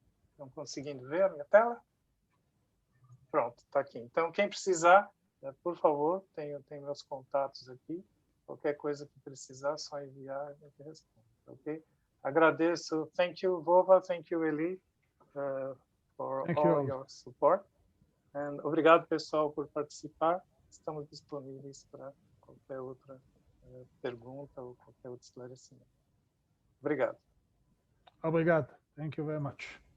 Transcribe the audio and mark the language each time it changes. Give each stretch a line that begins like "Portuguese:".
Portuguese: Estão conseguindo ver a minha tela? Pronto, está aqui. Então, quem precisar, por favor, tem meus contatos aqui. Qualquer coisa que precisar, só enviar, a gente responde, ok? Agradeço.
English: Thank you, Vova. Thank you, Eli, for all your support. And
Portuguese: obrigado, pessoal, por participar. Estamos disponíveis para qualquer outra pergunta ou qualquer outro esclarecimento. Obrigado. Obrigado.
English: Thank you very much.